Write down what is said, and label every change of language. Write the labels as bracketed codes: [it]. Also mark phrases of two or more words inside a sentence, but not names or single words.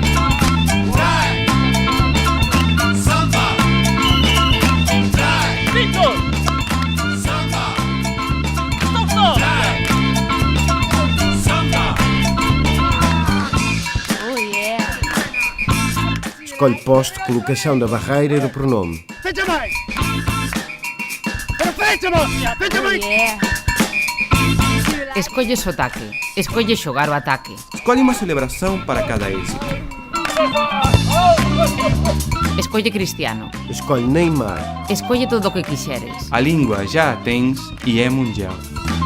[pt] Victor! Escolhe poste, colocação da barreira e do pronome. [gl] Fecha máis! Pero fecha, hostia! Fecha máis! Escolle sotaque. Escolle xogar o ataque. [pt] Escolhe uma celebração para cada êxito. [gl] Escolle Cristiano. [pt] Escolhe Neymar. [gl] Escolle todo o que quixeres. [pt] A língua já a tens e é mundial.